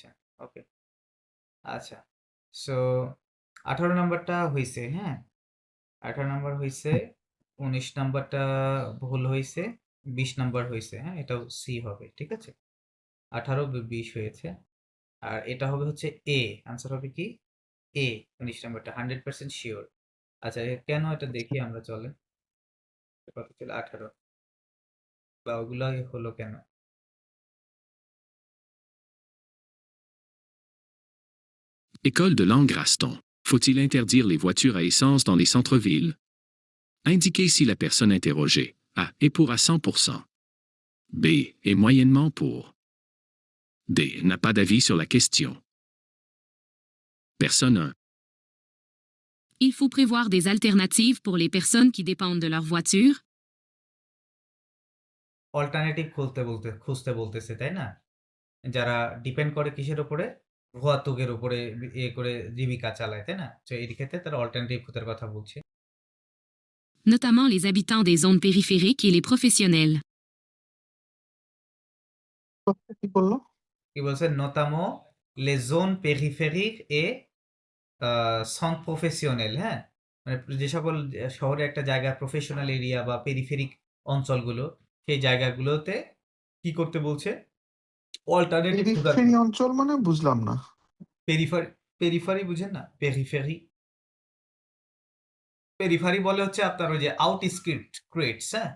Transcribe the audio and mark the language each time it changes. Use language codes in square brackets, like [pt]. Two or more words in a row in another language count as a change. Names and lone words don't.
[bn] ওকে আচ্ছা, সো 18 নাম্বারটা হইছে, হ্যাঁ 18 নাম্বার হইছে, 19 নাম্বারটা ভুল হইছে, 20 নাম্বার হইছে, হ্যাঁ এটাও সি হবে, ঠিক আছে। 18 20 হয়েছে, আর এটা হবে হচ্ছে এ, আনসার হবে কি এ। 19 নাম্বারটা 100% শিওর। আচ্ছা কেন এটা দেখি আমরা, চলে কত ছিল 18, বা ওগুলো হলো কেন? [fr] École de langue Raston. Faut-il interdire les voitures à essence dans les centres-villes? Indiquez si la personne interrogée A est pour à 100%. B est moyennement pour. D n'a pas d'avis sur la question. Personne 1. Il faut prévoir des alternatives pour les personnes qui dépendent de leur voiture. [bn] অল্টারনেটিভ খুঁজতে বলতেছে তাই না, যারা ডিপেন্ড করে কিসের উপরে, ভুয়াতুকের উপরে করে জীবিকা চালায় তাই না, তো এই ক্ষেত্রে তারা অল্টারনেটিভ খোঁজার কথা বলছে। [fr] notamment les habitants des zones périphériques et les professionnels. [bn] কি বললো? কি বলছে? [fr] notamment les zones périphériques et centres professionnels, [bn] হ্যাঁ? মানে যে সকল শহরে একটা জায়গা [en] professional area [bn] বা পেরিফেরিক অঞ্চলগুলো, সেই জায়গাগুলোতে কি করতে বলছে? অল্টারনেটিভ খোঁজার পেরিফেরি অঞ্চল মানে বুঝলাম না। পেরিফারি, পেরিফারি বুঝেন না? পেরিফেরি, পেরিফারি বলে হচ্ছে আপনার ওই যে আউটস্কির্টস, হ্যাঁ?